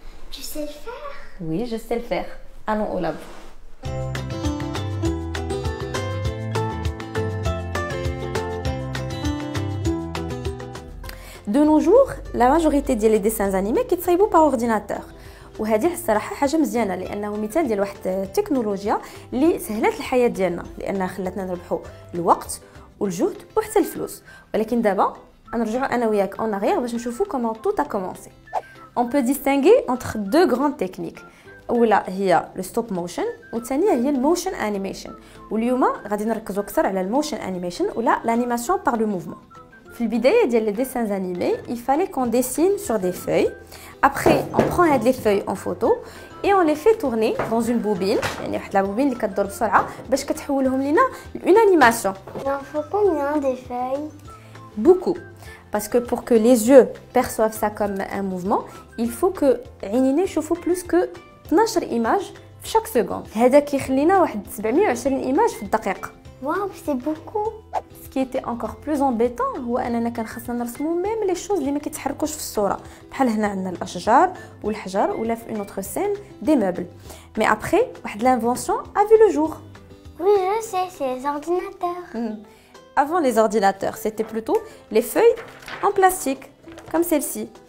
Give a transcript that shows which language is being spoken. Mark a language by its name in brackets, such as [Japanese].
[French] Tu sais le faire? Oui, je sais le faire. Allons au labo. De nos jours, la majorité des dessins animés [Arabic] كيتصايبوا [French] par ordinateur. [Arabic] وهذه الصراحه حاجه مزيانه لانه مثال ديال واحد التكنولوجيا اللي سهلت الحياه ديالنا لانها خلاتنا نربحوا الوقت والجهد وحتى الفلوس. ولكن دابا غنرجعوا انا وياك [French] en arrière [Arabic] باش نشوفوا [French] comment tout a commencé. On peut distinguer entre deux grandes techniques. [Arabic] اولى هي الستوب موشن والثانيه هي الموشن انيميشن. واليوم غادي نركزوا اكثر على الموشن انيميشن ولا [French] l'animation par le mouvement. [Arabic] في البدايه ديال [French] les dessins animés, il fallait qu'on dessine sur des feuilles. Après, on prend les feuilles en photo et on les fait tourner dans une bobine. [Arabic] يعني واحد la bobine اللي كتدور بسرعه باش كتحولهم لينا [French] une animation. Il en faut combien des feuilles? Beaucoup. Parce que pour que les yeux perçoivent ça comme un mouvement, il faut que [Arabic] عينينا يشوفوا [French] plus que 12 images chaque seconde. [Arabic] هذا كيخلينا واحد 720 image في الدقيقه. [French] Waouh, c'est beaucoup. Ce qui était encore plus embêtant [Arabic] هو اننا كان خاصنا نرسموا ميم لي شوز اللي ما كيتحركوش في الصوره بحال هنا عندنا الاشجار والحجر ولا في [French] une autre scène des meubles. Mais après واحد l'invention a vu le jour. Oui, je sais, c'est les ordinateurs. Avant les ordinateurs, c'était plutôt les feuilles en plastique comme celle-ci.